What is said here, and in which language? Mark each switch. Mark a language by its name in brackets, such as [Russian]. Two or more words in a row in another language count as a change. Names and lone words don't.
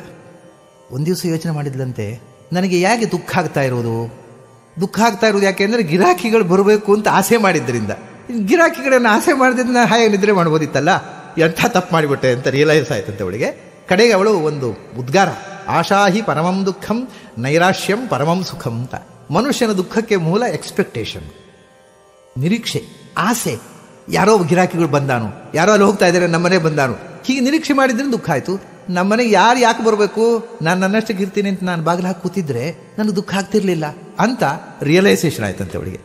[Kannada] ಒಂದು ದಿವಸ ಯೋಚನೆ ಮಾಡಿದ್ಲಂತೆ, ನನಗೆ ಯಾಕೆ ದುಃಖ ಆಗ್ತಾ ಇರೋದು ಯಾಕೆಂದರೆ ಗಿರಾಕಿಗಳು ಬರಬೇಕು ಅಂತ ಆಸೆ ಮಾಡಿದ್ದರಿಂದ. ಗಿರಾಕಿಗಳನ್ನು ಆಸೆ ಮಾಡಿದ್ರಿಂದ ಹಾಗೆ ನಿದ್ರೆ ಮಾಡ್ಬೋದಿತ್ತಲ್ಲ, ಎಂಥ ತಪ್ಪು ಮಾಡಿಬಿಟ್ಟೆ ಅಂತ ರಿಯಲೈಸ್ ಆಯ್ತಂತೆ ಅವಳಿಗೆ. ಕಡೆಗೆ ಅವಳು ಒಂದು ಉದ್ಗಾರ, [Sanskrit] आशा हि परमं दुःखं नैराश्यं परमं सुखं ಅಂತ. [Kannada] ಮನುಷ್ಯನ ದುಃಖಕ್ಕೆ ಮೂಲ ಎಕ್ಸ್ಪೆಕ್ಟೇಷನ್, ನಿರೀಕ್ಷೆ, ಆಸೆ. ಯಾರೋ ಗಿರಾಕಿಗಳು ಬಂದಾನು, ಯಾರೋ ಅಲ್ಲಿ ಹೋಗ್ತಾ ಇದ್ದಾರೆ, ನಮ್ಮನೆ ಬಂದಾನು, ಹೀಗೆ ನಿರೀಕ್ಷೆ ಮಾಡಿದ್ರೆ ದುಃಖ ಆಯಿತು. ನಮ್ಮನೆಗೆ ಯಾರು ಯಾಕೆ ಬರಬೇಕು, ನಾನು ನನ್ನಷ್ಟಕ್ಕೆ ಇರ್ತೀನಿ ಅಂತ ನಾನು ಬಾಗಿಲು ಹಾಕಿ ಕೂತಿದ್ರೆ ನನಗೆ ದುಃಖ ಆಗ್ತಿರ್ಲಿಲ್ಲ ಅಂತ ರಿಯಲೈಸೇಷನ್ ಆಯ್ತಂತೆ ಅವಳಿಗೆ.